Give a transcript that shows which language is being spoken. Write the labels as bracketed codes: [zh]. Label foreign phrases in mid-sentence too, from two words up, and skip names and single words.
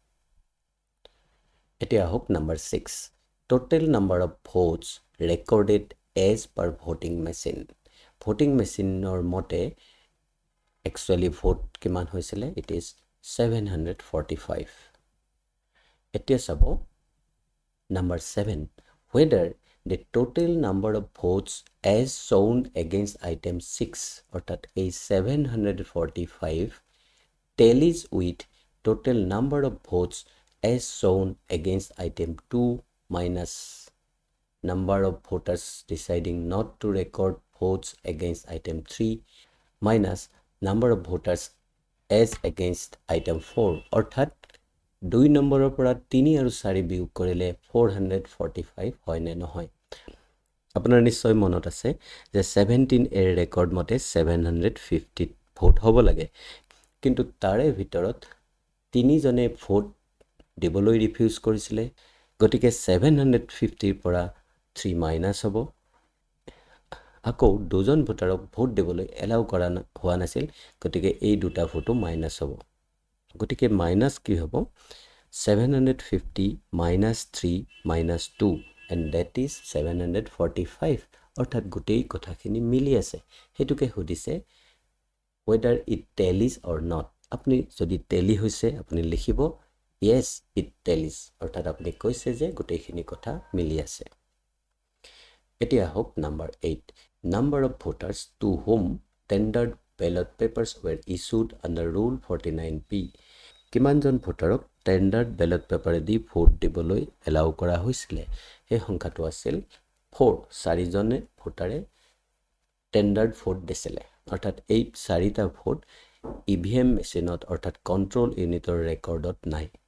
[as] এতিয়া আহক [en] number 6, total number of votes recorded as per voting machine. [as] ভোটিং মেচিনৰ মতে একচুৱেলি ভোট কিমান হৈছিলে, [en] it is 745. [as] এতিয়া [en] sub number [as] 7, [en] whether the total number of votes as shown against item 6, [as] অৰ্থাৎ এই 745 [en] tallies with total number of votes as shown against item 2 minus number of voters deciding not to record votes against item 3 minus number of voters as against item 4, [as] অৰ্থাৎ 2 নম্বৰৰ পৰা 3 আৰু 4 বিয়োগ কৰিলে 445 হয় নে নহয়। আপোনাৰ নিশ্চয় মনত আছে যে 17A ৰেকৰ্ড মতে 750 ভোট হ'ব লাগে, কিন্তু তাৰে ভিতৰত 3জনে ভোট দিবলৈ ৰিফিউজ কৰিছিলে, গতিকে 750ৰ পৰা 3 মাইনাছ হ'ব। আকৌ 2জন ভোটাৰক ভোট দিবলৈ এলাউ কৰা হোৱা নাছিল, গতিকে এই দুটা ভোটো মাইনাছ হ'ব। গতিকে মাইনাছ কি হ'ব, [en] 750 minus 3 minus 2 and that is 745, [as] অৰ্থাৎ গোটেই কথাখিনি মিলি আছে। সেইটোকে সুধিছে [en] whether it tallies or not। [as] আপুনি যদি টেলি হৈছে আপুনি লিখিব [en] yes it tallies, [as] অৰ্থাৎ আপুনি কৈছে যে গোটেইখিনি কথা মিলি আছে। এতিয়া আহক নাম্বাৰ 8, [en] number of voters to whom tendered ballot papers were issued under rule 49P। [as] কিমানজন ভোটাৰক [en] standard ballot [as] পেপাৰেদি ভোট দিবলৈ এলাউ কৰা হৈছিলে সেই সংখ্যাটো আছিল 4 4জনে ভোটাৰে [en] standard vote [as] দিছিলে অৰ্থাৎ এই 4টা ভোট EVM মেচিনত অৰ্থাৎ কণ্ট্ৰল ইউনিটৰ ৰেকৰ্ডত নাই